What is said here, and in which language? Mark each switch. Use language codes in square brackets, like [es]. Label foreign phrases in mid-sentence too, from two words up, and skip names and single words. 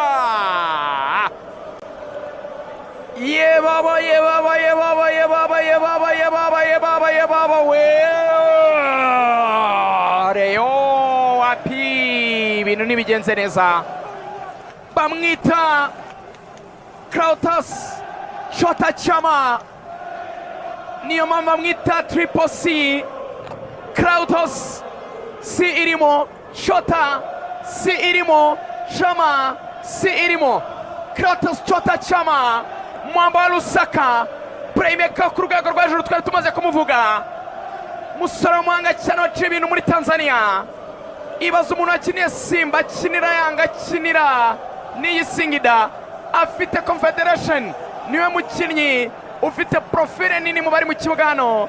[rw] Ye baba we Rayon wapi ibintu nibigenze neza. Bamwita Clatous Chota Chama, niyo mama mwita Triple C. Clatous si irimo, Chota si irimo, Chama si irimo. Clatous Chota Chama, mwamba wa Lusaka, playmaker ku rwego rwa hejuru twari tumaze kumuvuga. Musore w'umuhanga cyane waciye ibintu muri Tanzania. Ibaza umuntu akiniye Simba, akinira Yanga, akinira n'iyi Singida, afite Confederation, niwe mukinnyi ufite profile nini mu bari mu kibuga hano.